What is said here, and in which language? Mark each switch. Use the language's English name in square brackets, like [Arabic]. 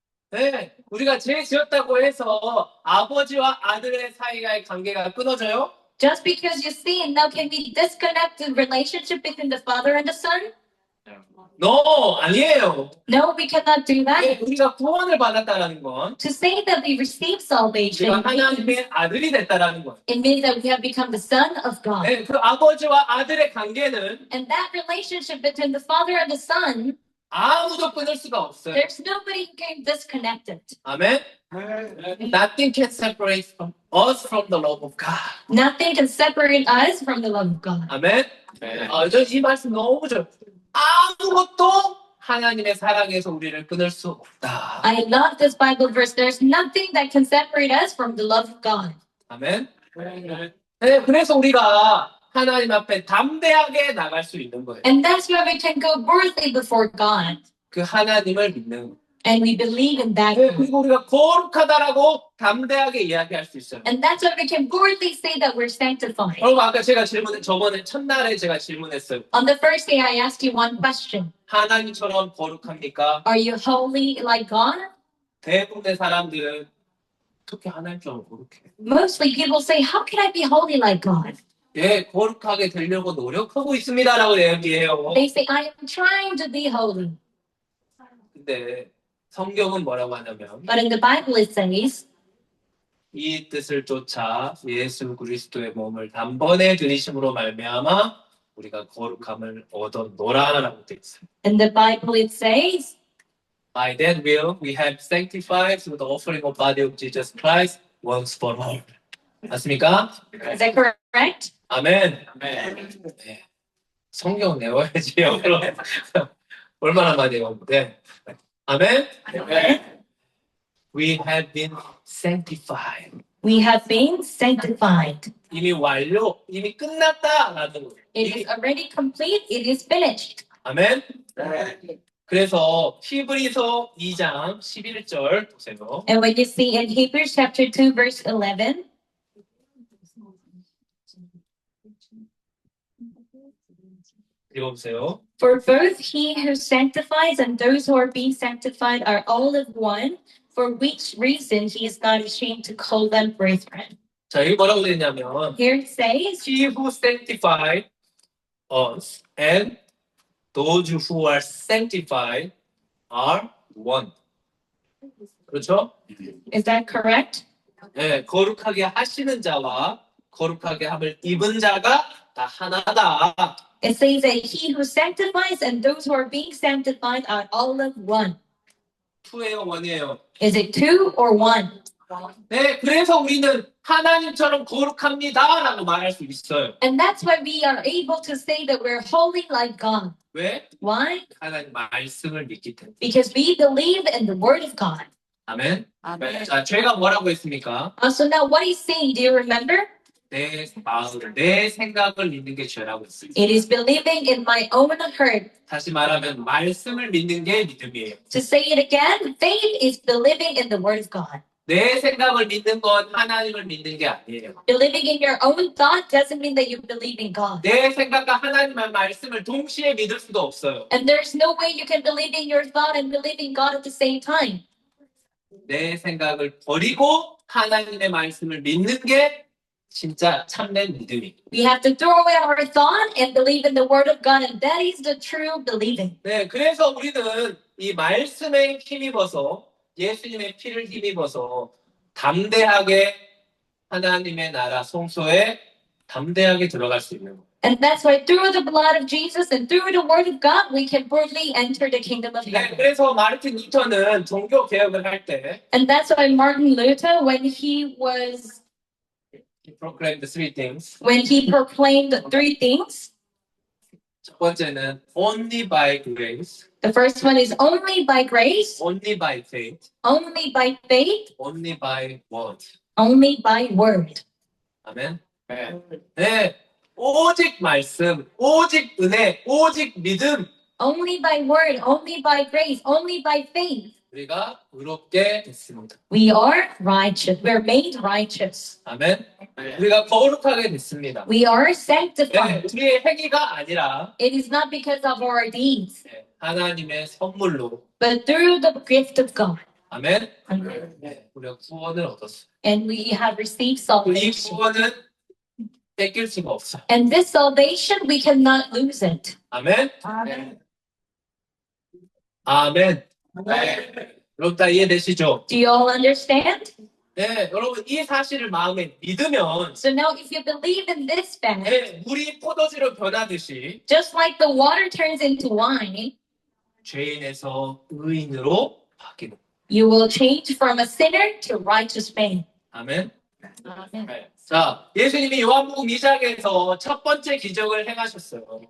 [Korean] 네, 우리가 죄 지었다고 해서 아버지와 아들의 사이의 관계가 끊어져요? [English] Just because you sin, now can we disconnect the relationship between the father and the son? No, [Korean] 아니에요. [English] No, we cannot do that. [Korean] 네, 우리가 구원을 받았다라는 건 [English] To say that we receive salvation, [Korean] 우리가 하나님의 아들이 됐다라는 거예요. [English] it means that we have become the son of God. [Korean] 네, 그 아버지와 아들의 관계는 [English] And that relationship between the father and the son, [Korean] 아무도 끊을 수가 없어요. [English] there's nobody who can disconnect it. [Korean] 아멘. [English] Nothing can separate from us from the love of God. Nothing can separate us from the love of God. [Korean] 아멘. 저이 말씀 너무 좋아요. 아무것도 하나님의 사랑에서 우리를 끊을 수 없다. [English] I love this Bible verse. There's nothing that can separate us from the love of God. [Korean] 아멘. 네, 그래서 우리가 하나님 앞에 담대하게 나갈 수 있는 거예요. [English] And that's why we can go boldly before God. [Korean] 그 하나님을 믿는 거. [English] And we believe in that. [Korean] 네, 그리고 우리가 거룩하다라고 담대하게 이야기할 수 있어요. [English] And that's why we can boldly say that we're sanctified. [Korean] 여러분 아까 제가 저번에 첫날에 제가 질문했어요. [English] On the first day, I asked you one question. [Korean] 하나님처럼 거룩합니까? [English] Are you holy like God? [Korean] 대부분의 사람들은 어떻게 하나님처럼 거룩해? [English] Mostly people say, how can I be holy like God? [Korean] 예, 거룩하게 되려고 노력하고 있습니다라고 얘기해요. [English] They say, I am trying to be holy. [Korean] 근데 성경은 뭐라고 하냐면 [English] But in the Bible, it says, [Korean] 이 뜻을 쫓아 예수 그리스도의 몸을 단번에 들이심으로 말미암아 우리가 거룩함을 얻어노라라고 되어 있어요. [English] in the Bible, it says, By that will we have sanctified through the offering of body of Jesus Christ once for all. [Korean] 맞습니까? [English] is that correct? [Korean] 아멘. 아멘. 네. 성경 외워야지요. 얼마나 많이 외웠는데. 아멘. [English] We have been sanctified. We have been sanctified. [Korean] 이미 완료, 이미 끝났다라는 거예요. [English] It is already complete. It is finished. [Korean] 아멘. 그래서 히브리서 2장 11절 보세요. [English] And when you see in Hebrews chapter 2, verse 11, [Korean] 읽어보세요. [English] for both he who sanctifies and those who are being sanctified are all of one, for which reason he is not ashamed to call them brethren. [Korean] 자, 여기 뭐라고 되어 있냐면 [English] Here it says, He who sanctified us and those who are sanctified are one. [Korean] 그렇죠? [English] is that correct? [Korean] 네, 거룩하게 하시는 자와 거룩하게 함을 입은 자가 다 하나다. [English] It says that he who sanctifies and those who are being sanctified are all of one. [Korean] 투예요, 원이에요. [English] Is it two or one? [Korean] 네, 그래서 우리는 하나님처럼 거룩합니다라고 말할 수 있어요. [English] And that's why we are able to say that we're holy like God. [Korean] 왜? [English] Why? [Korean] 하나님 말씀을 믿기 때문에. [English] Because we believe in the word of God. [Korean] 아멘. 자, 죄가 뭐라고 했습니까? [English] So now what he's saying, do you remember? [Korean] 내 마음을, 내 생각을 믿는 게 죄라고 했어요. [English] It is believing in my own heart. [Korean] 다시 말하면 말씀을 믿는 게 믿음이에요. [English] To say it again, faith is believing in the word of God. [Korean] 내 생각을 믿는 건 하나님을 믿는 게 아니에요. [English] Believing in your own thought doesn't mean that you believe in God. [Korean] 내 생각과 하나님의 말씀을 동시에 믿을 수도 없어요. [English] And there's no way you can believe in your thought and believe in God at the same time. [Korean] 내 생각을 버리고 하나님의 말씀을 믿는 게 진짜 참된 믿음이. [English] We have to throw away our thought and believe in the word of God, and that is the true believing. [Korean] 네, 그래서 우리는 이 말씀에 힘입어서 예수님의 피를 힘입어서 담대하게 하나님의 나라 성소에 담대하게 들어갈 수 있는 거. [English] And that's why through the blood of Jesus and through the word of God, we can boldly enter the kingdom of [Korean] 네, [English] heaven. [Korean] 그래서 마르틴 루터는 종교 개혁을 할 때 [English] And that's why Martin Luther, when he proclaimed the three things. he proclaimed the three things, [Korean] 첫 번째는 [English] only by grace, the first one is only by grace, only by faith, only by faith, only by word. only by word. [Korean] 아멘. 네, 오직 말씀, 오직 은혜, 오직 믿음. [English] Only by word, only by grace, only by faith. [Korean] 우리가 의롭게 됐습니다. [English] We are righteous. We're made righteous. [Korean] 아멘. 우리가 거룩하게 됐습니다. [English] We are [Korean] 네, [English] sanctified. [Korean] 우리의 행위가 아니라 [English] It is not because of our deeds, [Korean] 네, 하나님의 선물로. [English] but through the gift of God. [Korean] 아멘. 네, 우리가 구원을 얻었어요. [English] And we have received [Korean] 이 [English] salvation. [Korean] 구원은 뺏길 수가 없어요. [English] And this salvation, we cannot lose it. [Korean] 아멘. [English] Amen. [Korean] 아멘. 여러분 다 이해되시죠? [English] Do you all understand? [Korean] 네, 여러분 이 사실을 마음에 믿으면 [English] So now, if you believe in this fact, [Korean] 네, 물이 포도주로 변하듯이 [English] just like the water turns into wine, [Korean] 죄인에서 의인으로 바뀌는. [English] you will change from a sinner to righteous man. [Korean] 아멘. [English] Amen. [Korean] 네. 자, 예수님이 요한복음 2장에서 첫 번째 기적을 행하셨어요.